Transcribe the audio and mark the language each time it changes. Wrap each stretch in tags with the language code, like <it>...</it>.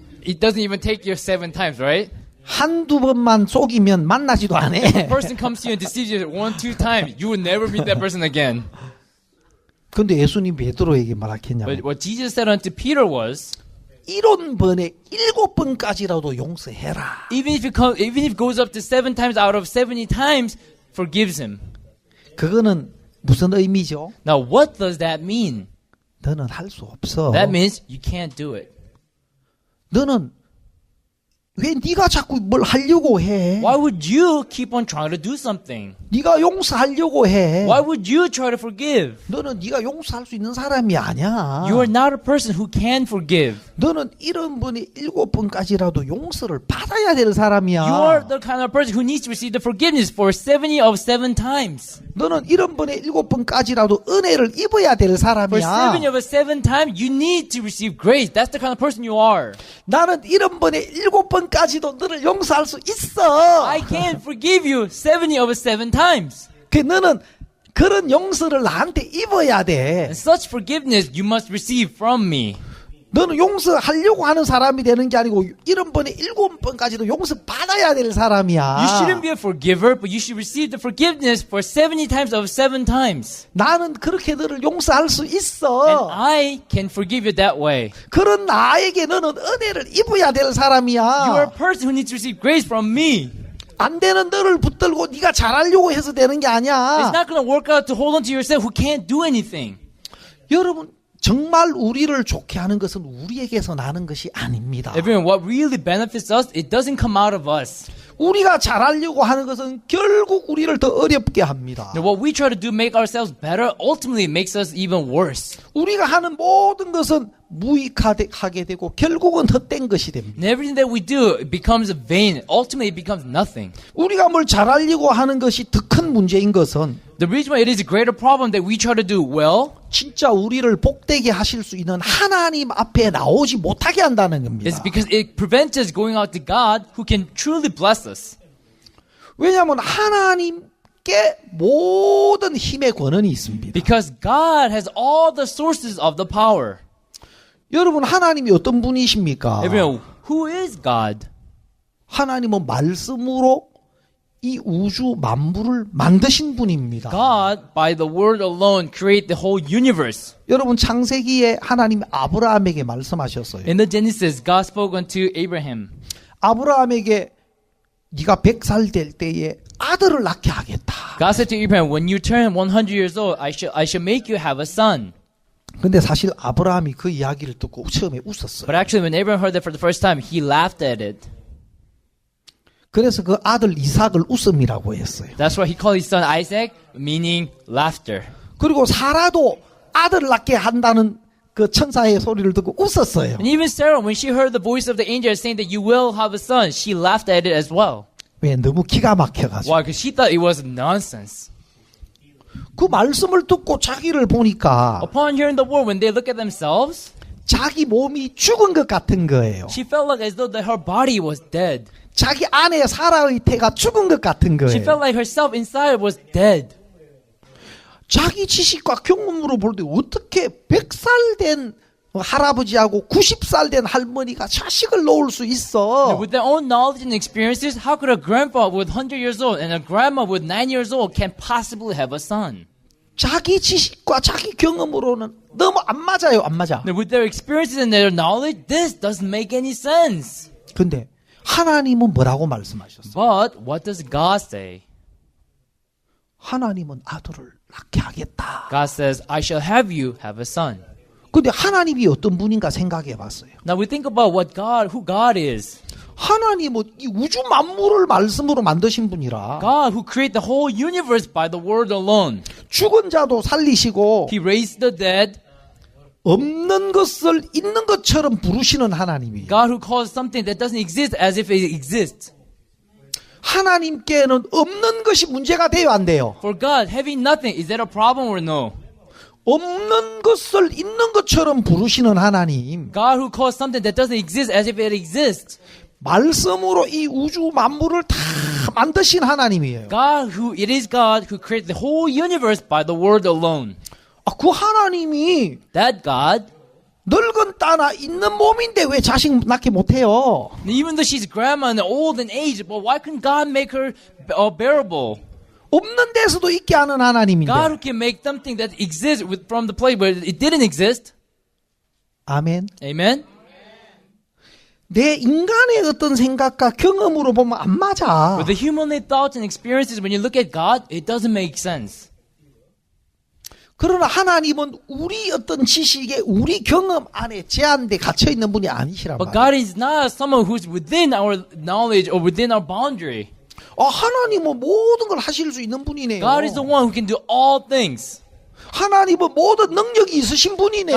<en>it doesn't even take you 7 times, right?</en> <ko>한두 번만 속이면 만나지도 않아.</ko> <en>A person comes to you and deceives you 1, 2 times, you will never meet that person again.</en> <ko>근데 예수님 베드로에게 말하겠냐면</ko> <en>But what Jesus said unto Peter was,</en> <ko>7번에 7번까지라도 용서해라.</ko> <en>even if it goes up to 7 times out of 70 times, forgives him.</en> <ko>그거는 무슨 의미죠?</ko> <en>Now, what does that mean?</en> <ko>너는 할 수 없어.</ko> <en>That means you can't do it.</en> <ko>너는 왜 네가 자꾸 뭘 하려고 해?</ko> <en>Why would you keep on trying to do something?</en> <ko>네가 용서하려고 해.</ko> <en>Why would you try to forgive?</en> <ko>너는 네가 용서할 수 있는 사람이 아니야.</ko> <en>You are not a person who can forgive.</en> <ko>너는 7번에 7번까지라도 용서를 받아야 될 사람이야.</ko> <en>You are the kind of person who needs to receive the forgiveness for 70 of 7 times.</en> <ko>너는 7번에 7번까지라도 은혜를 입어야 될 사람이야.</ko> <en>7 of a 7 times, you need to receive grace. That's the kind of person you are.</en> <ko>나는 7번에 7번까지도 너를 용서할 수 있어.</ko> <en>I can forgive you 70 of a 7 times.</en> <ko>그 너는 그런 용서를 나한테 입어야 돼.</ko> <en>And such forgiveness you must receive from me.</en> <ko>너는 용서하려고 하는 사람이 되는 게 아니고 7번에 7번까지도 용서 받아야 될 사람이야.</ko> <en>You shouldn't be a forgiver, but you should receive the forgiveness for 70 times of 7 times.</en> <ko>나는 그렇게 너를 용서할 수</ko> <en>And</en> <ko>있어.</ko> <en>I can forgive you that way.</en> <ko>그런 나에게 너는 은혜를 입어야 될</ko> <en>You are a</en> <ko>사람이야.</ko> <en>person who needs to receive grace from me.</en> <ko>안 되는 너를 붙들고 네가 잘하려고 해서 되는 게</ko> <en>It's</en> <ko>아니야.</ko> <en>not going to work out to hold on to yourself who can't do anything.</en> <ko>여러분 정말 우리를 좋게 하는 것은 우리에게서 나는 것이 아닙니다.</ko> <en>Everyone, what really benefits us, it doesn't come out of us.</en> <ko>우리가 잘하려고 하는 것은 결국 우리를 더 어렵게 합니다.</ko> <en>Now, what we try to do make ourselves better ultimately makes us even worse.</en> <ko>우리가 하는 모든 것은 무익하게 되고 결국은 헛된 것이 됩니다.</ko> <en>And everything that we do it becomes vain. Ultimately, it becomes nothing.</en> <ko>우리가 뭘 잘하려고 하는 것이 더 큰 문제인 것은</ko> <en>The reason why it is a greater problem that we try to do well</en> <ko>진짜 우리를 복되게 하실 수 있는 하나님 앞에 나오지 못하게 한다는 겁니다.</ko> <en>is because it prevents us going out to God who can truly bless us.</en> <ko>왜냐하면 하나님께 모든 힘의 권한이 있습니다.</ko> <en>Because God has all the sources of the power.</en> <ko>여러분 하나님이 어떤 분이십니까?</ko> <en>Everyone, who is God?</en> <ko>하나님은 말씀으로 이 우주 만물을 만드신 분입니다.</ko> <en>God, by the word alone, create the whole universe.</en> <ko>여러분 창세기에 하나님이 아브라함에게 말씀하셨어요.</ko> <en>In the Genesis, God spoke unto Abraham.</en> <ko>아브라함에게 네가 100살 될 때에 아들을 낳게 하겠다.</ko> <en>God said to Abraham, when you turn 100 years old, I shall make you have a son.</en> <ko>근데 사실 아브라함이 그 이야기를 듣고 처음에 웃었어요.</ko> <en>But actually, when Abraham heard that for the first time, he laughed at it.</en> <ko>그래서 그 아들 이삭을 웃음이라고 했어요.</ko> <en>That's why he called his son Isaac, meaning laughter.</en> <ko>그리고 사라도 아들을 낳게 한다는 그 천사의 소리를 듣고 웃었어요.</ko> <en>And even Sarah, when she heard the voice of the angel saying that you will have a son, she laughed at it as well.</en> <ko>왜? 너무 기가 막혀가지고.</ko> <en>Why? Because she thought it was nonsense.</en> <ko>그 말씀을 듣고 자기를 보니까</ko> <en>Upon hearing the word, when they look at themselves,</en> <ko>자기 몸이 죽은 것 같은 거예요.</ko> <en>she felt like as though that her body was dead.</en> <ko>자기 안에 사라의 태가 죽은 것 같은</ko> <en>She</en> <ko>거예요.</ko> <en>felt like herself inside was dead.</en> <ko>자기 지식과 경험으로 볼 때 어떻게 100살 된 할아버지하고 90살 된 할머니가 자식을 놓을 수 있어?</ko> <en>With their own knowledge and experiences, how could a grandpa with 100 years old and a grandma with 9 years old can possibly have a son?</en> <ko>자기 지식과 자기 경험으로는 너무 안 맞아요. 안 맞아.</ko> <en>Now, with their experiences and their knowledge, this doesn't make any sense.</en> <ko>근데 하나님은 뭐라고 말씀하셨어요?</ko> <en>But what does God say?</en> <ko>하나님은 아들을 낳게 하겠다.</ko> <en>God says, I shall have you have a son.</en> <ko>근데 하나님이 어떤 분인가 생각해 봤어요.</ko> <en>Now we think about who God is.</en> <ko>하나님은 이 우주 만물을 말씀으로 만드신 분이라</ko> <en>God who created the whole universe by the word alone.</en> <ko>죽은 자도 살리시고</ko> <en>He raised the dead.</en> <ko>없는 것을 있는 것처럼 부르시는 하나님이에요.</ko> <en>God who calls something that doesn't exist as if it exists.</en> <ko>하나님께는 없는 것이 문제가 돼요, 안 돼요?</ko> <en>For God, having nothing, is that a problem or no?</en> <ko>없는 것을 있는 것처럼 부르시는 하나님.</ko> <en>God who calls something that doesn't exist as if it exists.</en> <ko>말씀으로 이 우주 만물을 다 만드신 하나님이에요.</ko> <en>It is God who created the whole universe by the word alone.</en> <ko>그 하나님이</ko> <en>That God</en> <ko>늙은 따나 있는 몸인데 왜 자식 낳게 못해요?</ko> <en>Even though she's grandma and old in age, but why couldn't God make her bearable?</en> <ko>없는 데서도 있게 하는 하나님인데.</ko> <en>God who can make something that exists from the place where it didn't exist.</en> <ko>아멘.</ko> <en>Amen?</en> <ko>내 인간의 어떤 생각과 경험으로 보면 안 맞아.</ko> <en>With the humanly thoughts and experiences, when you look at God, it doesn't make sense.</en> <ko>그러나 하나님은 우리 어떤 지식에 우리 경험 안에 제한돼 갇혀 있는 분이 아니시란</ko> <en>But</en> <ko>말이에요.</ko> <en>God is not someone who's within our knowledge or within our boundary.</en> <ko>하나님은 모든 걸 하실 수 있는 분이네요. God is the one who can do all things. 하나님은 모든 능력이 있으신 분이네요.</ko>